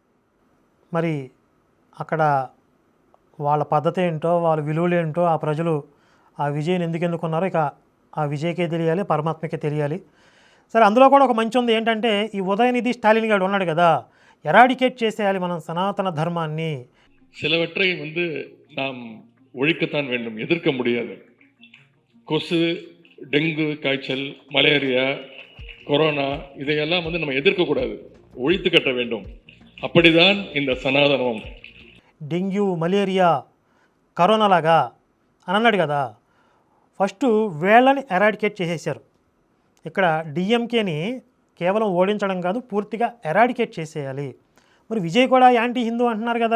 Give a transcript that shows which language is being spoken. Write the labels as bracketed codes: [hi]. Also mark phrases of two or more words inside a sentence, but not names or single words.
[te] మరి అక్కడ వాళ్ళ పద్ధతి ఏంటో, వాళ్ళ విలువలు ఏంటో, ఆ ప్రజలు ఆ విజయ్ని ఎందుకు ఎన్నుకున్నారో ఇక ఆ విజయ్కే తెలియాలి, పరమాత్మకే తెలియాలి. సరే, అందులో కూడా ఒక మంచి ఉంది ఏంటంటే, ఈ ఉదయనిధి స్టాలిన్ గారు ఉన్నాడు కదా, ఎరాడికేట్ చేసేయాలి మనం సనాతన ధర్మాన్ని. [ta] சிலவற்றை நாம் ஒழிக்கத்தான் வேண்டும், எதிர்க்க முடியாது. கொசு, டெங்கு காய்ச்சல், மலேரியா, கொரோனா இதையெல்லாம் நம்ம எதிர்க்கக்கூடாது, ஒழித்து கட்ட வேண்டும். அப்படிதான் இந்த సనాతనం. [te] డెంగ్యూ, మలేరియా, కరోనా లాగా అని అన్నాడు కదా. ఫస్ట్ వేళ్ళని ఎరాడికేట్ చేసేసారు. ఇక్కడ డిఎంకేని కేవలం ఓడించడం కాదు, పూర్తిగా ఎరాడికేట్ చేసేయాలి. మరి విజయ్ కూడా [en] anti Hindu [te] అంటున్నారు కదా.